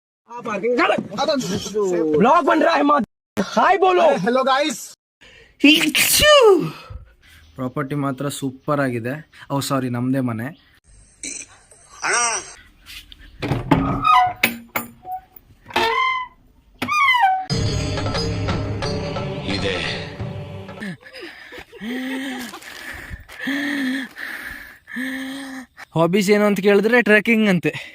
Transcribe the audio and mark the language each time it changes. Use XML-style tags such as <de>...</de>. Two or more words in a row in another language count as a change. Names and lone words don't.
<hi>ब्लॉग बन रहा है हाय बोलो</hi> <en>hello guys</en> <kn>ಪ್ರಾಪರ್ಟಿ ಮಾತ್ರ ಸೂಪರ್ ಆಗಿದೆ. ಸಾರಿ, ನಮ್ದೇ ಮನೆ. ಇದೆ ಹಾಬೀಸ್ ಏನು ಅಂತ ಕೇಳಿದ್ರೆ ಟ್ರೆಕ್ಕಿಂಗ್ ಅಂತೆ.</kn>